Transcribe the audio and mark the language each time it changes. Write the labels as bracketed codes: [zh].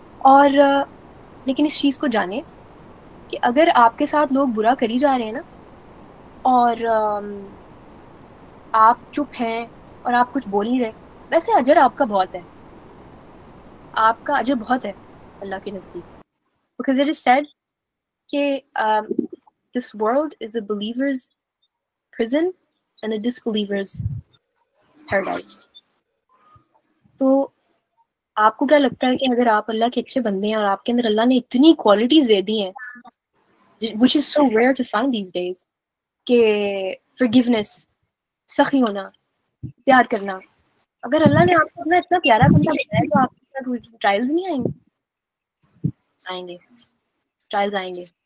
[ur] اور لیکن اس چیز کو جانیں کہ اگر آپ کے ساتھ لوگ برا کری جا رہے ہیں نا اور آپ چپ ہیں اور آپ کچھ بول نہیں رہے, ویسے اجر آپ کا بہت ہے, آپ کا اجر بہت ہے اللہ کے نزدیک. [en] Because it is said [ur] کہ [en] this world is a believer's prison and a disbeliever's paradise. [ur] تو آپ کو کیا لگتا ہے کہ اگر آپ اللہ کے اچھے بندے ہیں اور آپ کے اندر اللہ نے اتنی کوالٹیز دے دی ہیں [en] which is so rare to find these days, [ur] کہ forgiveness, سخی ہونا, پیار کرنا, اگر اللہ نے آپ کو اپنا اتنا پیارا بندہ بنایا تو آپ کے ساتھ ٹرائلز نہیں آئیں گے؟ آئیں گے, ٹرائلز آئیں گے.